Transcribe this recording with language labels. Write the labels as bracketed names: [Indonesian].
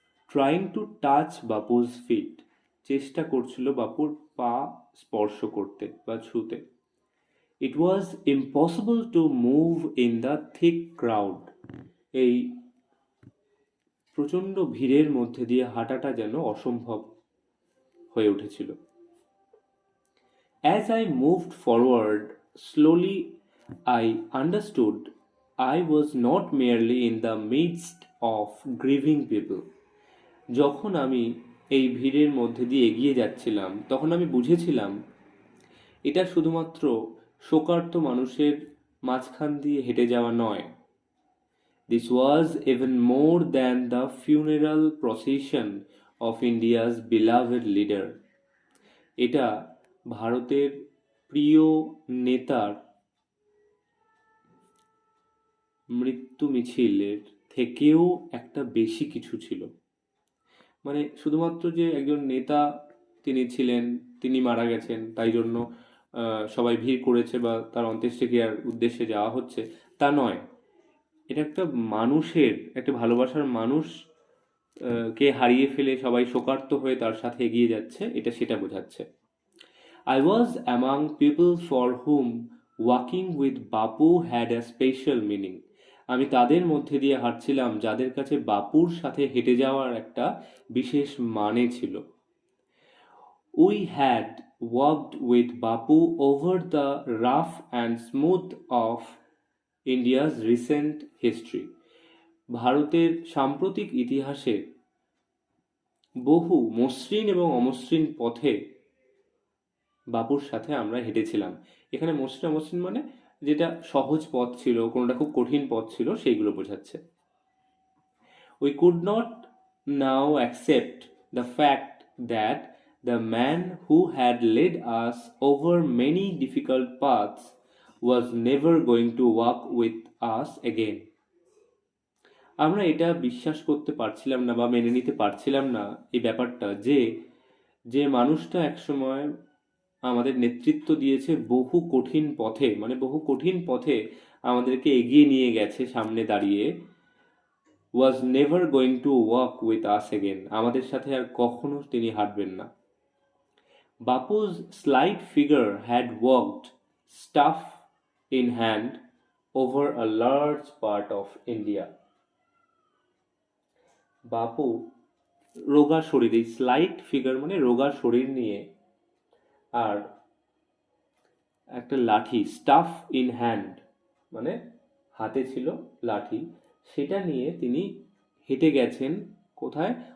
[English] Trying to touch Bapu's feet. [Bangla] চেষ্টা করছিল বাপুর পা স্পর্শ করতে বা ছুতে। [English] It was impossible to move in the thick crowd. [Bangla] এই প্রচণ্ড ভিড়ের মধ্যে দিয়ে হাঁটাটা যেন অসম্ভব হয়ে উঠেছিল। [English] As I moved forward slowly, I understood I was not merely in the midst of grieving people. [Bangla] যখন আমি এই ভিড়ের মধ্যে দিয়ে এগিয়ে যাচ্ছিলাম তখন আমি বুঝেছিলাম এটা শুধুমাত্র শোকার্ত মানুষের মাঝখান দিয়ে হেঁটে যাওয়া নয়। [English] This was even more than the funeral procession of India's beloved leader. [Bangla] এটা ভারতের প্রিয় নেতার মৃত্যু মিছিলের থেকেও একটা বেশি কিছু ছিল। মানে শুধুমাত্র যে একজন নেতা তিনি ছিলেন, তিনি মারা গেছেন, তাই জন্য সবাই ভিড় করেছে বা তার অন্ত্যেষ্টিক্রিয়ার উদ্দেশ্যে যাওয়া হচ্ছে, তা নয়। এটা একটা মানুষের, একটা ভালোবাসার মানুষ কে হারিয়ে ফেলে সবাই শোকার্ত হয়ে তার সাথে এগিয়ে যাচ্ছে, এটা সেটা বোঝাচ্ছে। [English] I was among people for whom walking with Bapu had a special meaning. [Bangla] আমি তাদের মধ্যে দিয়ে হাঁটছিলাম যাদের কাছে বাপুর সাথে হেঁটে যাওয়ার একটা বিশেষ মানে ছিল। [English] We had walked with Bapu over the rough and smooth of India's recent history. [Bangla] ভারতের সাম্প্রতিক ইতিহাসে বহু মসৃণ এবং অমসৃণ পথে বাপুর সাথে আমরা হেঁটেছিলাম। এখানে মসৃণ মসৃণ মানে যেটা সহজ পথ ছিল, কোনোটা খুব কঠিন পথ ছিল, সেইগুলো বোঝাচ্ছে। [English] We could not now accept the fact that the man who had led us over many difficult paths was never going to walk with us again. [Bangla] আমরা এটা বিশ্বাস করতে পারছিলাম না বা মেনে নিতে পারছিলাম না এই ব্যাপারটা যে যে মানুষটা একসময় আমাদের নেতৃত্ব দিয়েছে বহু কঠিন পথে, মানে বহু কঠিন পথে আমাদেরকে এগিয়ে নিয়ে গেছে সামনে দাঁড়িয়ে, [English] was never going to walk with us again, [Bangla] আমাদের সাথে আর কখনো তিনি হাঁটবেন না। [English] Bapu's slight figure had walked, staff in hand, over a large part of India. [Bangla] বাপু রোগা শরীর, এই স্লাইট ফিগার মানে রোগা শরীর নিয়ে, আর একটা লাঠি, [English] staff in hand [Bangla] মানে হাতে ছিল লাঠি, সেটা নিয়ে তিনি হেঁটে গেছেন কোথায়?